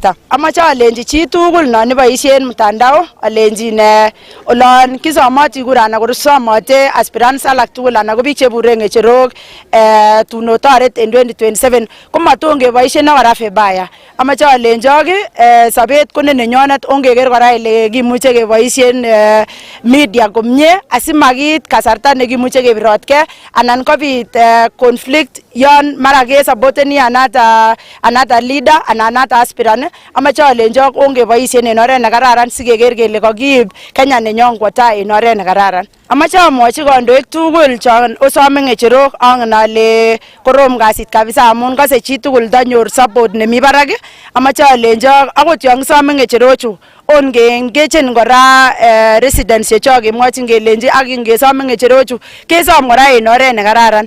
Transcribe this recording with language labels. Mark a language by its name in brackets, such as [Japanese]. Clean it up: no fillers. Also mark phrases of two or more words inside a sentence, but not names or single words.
[Kalenjin] Amache alenji chi tugul non iboisien mtandao alenji olon kisomoti kura anan kosomote aspirants alak tugul anan ko biik chebure ng'echerok tun otoret en 2027 komaton keboisien kora vibaya. Amache alenjok sobet ko nenyonet ongeker kora ele kimuche keboisien media komie asimakit kasarta nekimuche kebirotge anan kobit conflict yon mara kesupporteni [English] another leader [Kalenjin] anan [English] another aspirant. [Kalenjin] Amache alenjok ongeboisien en oret nekararan sikeker kele kokiib Kenya nenyon kwo tai en oret nekararan. Amache amwochi kandoik tugul chon osome ng'echerok angen ale korom kasit kabisa amun kose chi tugul ndanyor support nemi barak. Amache alenjok akot yon kisome ng'echerochu ongechen kora residents chechok kemwochin kelenji ak ngesome ng'echerochu kesom kora en oret nekararan.